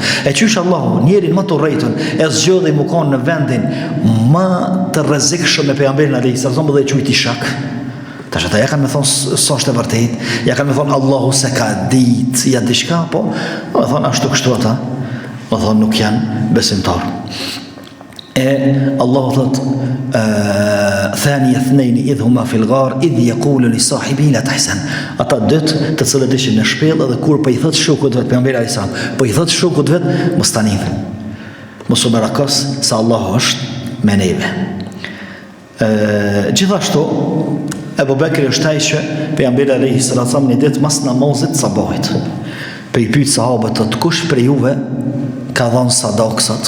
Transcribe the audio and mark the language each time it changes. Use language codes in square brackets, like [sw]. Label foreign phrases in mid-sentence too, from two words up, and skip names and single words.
[sq] E qysh Allahu njerin më të rrejtën e zgjodhi mu kanë në vendin më të rrezikshëm me pejgamberin [ar] عليه الصلاة [sq] dhe e quajti shok. Tash ata ja kanë me thonë s'është e vërtet, ja kanë me thonë Allahu se ka ditë, ja diçka, po me thonë ashtu kështu ata, me thonë nuk janë besimtar. E Allahu thot [ar] ثاني اثنين إذ هما في الغار إذ يقول لصاحبه لا تحزن. [sq] Ata dytë të cilët ishin në shpellë dhe kur po i thot shokut vet pejgamberi [ar] عليه السلام, [sq] po i thot shokut vet mos tani. Mos u barakas se Allahu është me neve. Gjithashtu Abu Bekri është ai që pejgamberi [ar] عليه الصلاة [sq] një ditë mas namazit sabahit pe i pyet sahabët të kush prej juve ka dhënë sadaksat.